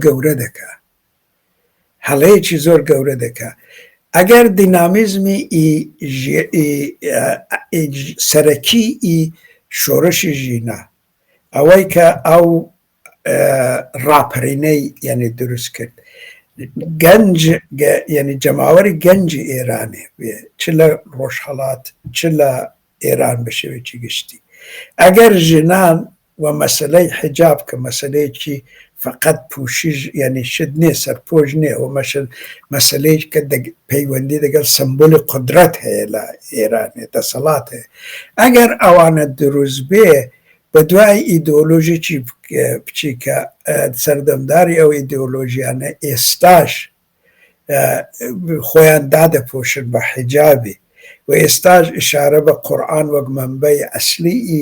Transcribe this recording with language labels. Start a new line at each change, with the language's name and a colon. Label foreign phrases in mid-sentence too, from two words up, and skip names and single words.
Central Kurdish: زۆر گەورە دەکا ئەگەر دینامیزمی سەرەکی شۆڕشی ژینە ئەوەی کە ئەو ڕاپەرینەی یعنی دروست کرد گەنج یعنی جەماوەری گەنجی ئێرانێ چ لە ڕۆژهەڵات چ لە ئێران بە شێوەیەکی گشتی ئەگەر ژنان و مەسەلەی حجاب کە مەسەلەیەکی فقط پوشش یعنی شت نییە سەرپۆش نییە و مەسەلەیەک کە پەیوەندی دەگەڵ سمبۆلی قودرەت هەیە لە ئێرانێ دەسەڵات هەیە ئەگەر ئەوانە دروست بێ بە دوای ئیدۆلۆژیی بچیکە سەردەمداری ئەو ئیدۆلۆژیانە ئێستاش خۆیان دادەپۆشن بە حیجابی و ئێستاش ئشارە بە قورئان وەک منبەی ئەسلی